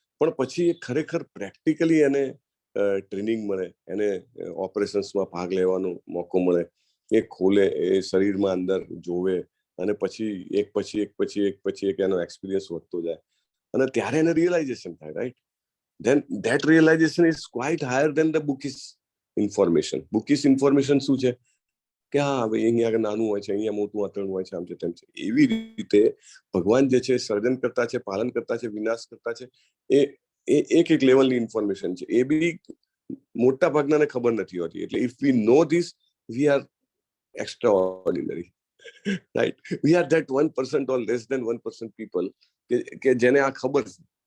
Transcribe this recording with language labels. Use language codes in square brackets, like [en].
[gu] પણ પછી એ ખરેખર પ્રેક્ટિકલી એને ટ્રેનિંગ મળે, એને ઓપરેશન્સમાં ભાગ લેવાનો મોકો મળે, એ ખોલે, એ શરીરમાં અંદર જોવે, અને પછી એક પછી એક એનો એક્સપિરિયન્સ વધતો જાય, અને ત્યારે એને રિયલાઇઝેશન થાય. [en] Right? then that realization is quite higher than the bookish information. [gu] Bookish information શું છે કે હા ભાઈ અહીંયા નાનું હોય છે, અહીંયા મોટું આંતરડું હોય છે, આમ છે તેમ છે. એવી રીતે ભગવાન જે છે સર્જન કરતા છે, પાલન કરતા છે, વિનાશ કરતા છે, એ એક લેવલની ઇન્ફોર્મેશન છે. એ બી મોટા ભાગનાને ખબર નથી હોતી. એટલે [en] If we know this, we are extraordinary. Right? We are that 1% or less than 1% people [gu] કે જેને આ ખબર છે.